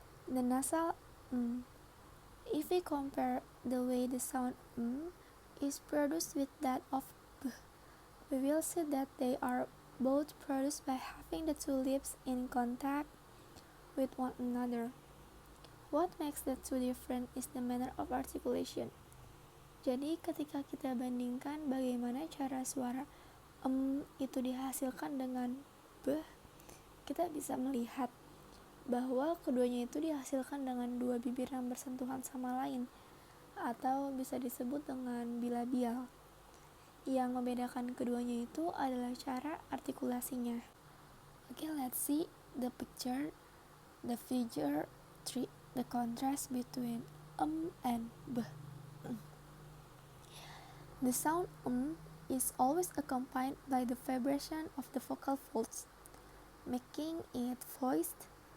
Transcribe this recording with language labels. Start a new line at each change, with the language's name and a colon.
English: The nasal if we compare the way the sound is produced with that of b, we will see that they are both produced by having the two lips in contact with one another. What makes the two different is the manner of articulation.
Indonesian: Jadi ketika kita bandingkan bagaimana cara suara itu dihasilkan dengan b, kita bisa melihat bahwa keduanya itu dihasilkan dengan dua bibir yang bersentuhan sama lain, atau bisa disebut dengan bilabial. Yang membedakan keduanya itu adalah cara artikulasinya.
English: Okay, let's see the picture, the figure 3, the contrast between and b. The sound is always accompanied by the vibration of the vocal folds, making it voiced.